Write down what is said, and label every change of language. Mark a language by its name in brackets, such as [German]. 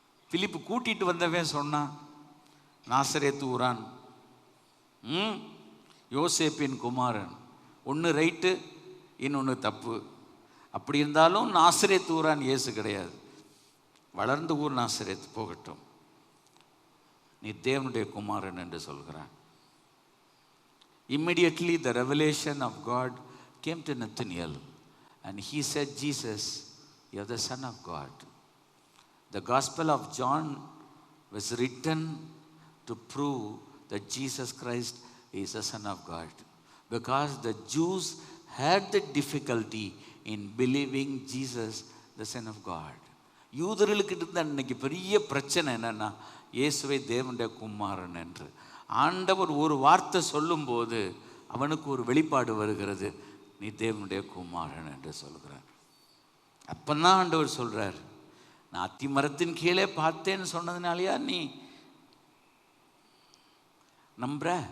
[Tamil] பிலிப்பு கூட்டிகிட்டு வந்தவன் சொன்னான், நாசரேத்து ஊரான், யோசேப்பின் குமாரன். ஒன்று ரைட்டு, இன்னொன்று தப்பு. அப்படி இருந்தாலும் நாசரேத்து ஊரான் இயேசு கிடையாது. வளர்ந்த ஊர் நாசரேத்து போகட்டும், நீ தேவனுடைய குமாரன் என்று சொல்கிறான். [English] Immediately the revelation of God came to Nathanael and he said, Jesus, you are the Son of God. The Gospel of John was written to prove that Jesus Christ is the Son of God, because the Jews had the difficulty in believing Jesus the Son of God. [Tamil] யூதர்களுக்கு இருந்த அன்னைக்கு பெரிய பிரச்சனை என்னன்னா, இயேசுவை தேவனுடைய குமாரன் என்று. ஆண்டவர் ஒரு வார்த்தை சொல்லும்போது அவனுக்கு ஒரு வெளிப்பாடு வருகிறது, நீ தேவனுடைய குமாரன் என்று சொல்கிறார். அப்பந்தான் ஆண்டவர் சொல்றார், நான் அத்தி மரத்தின் கீழே பார்த்தேன்னு சொன்னதுனாலயா நீ நம்புற?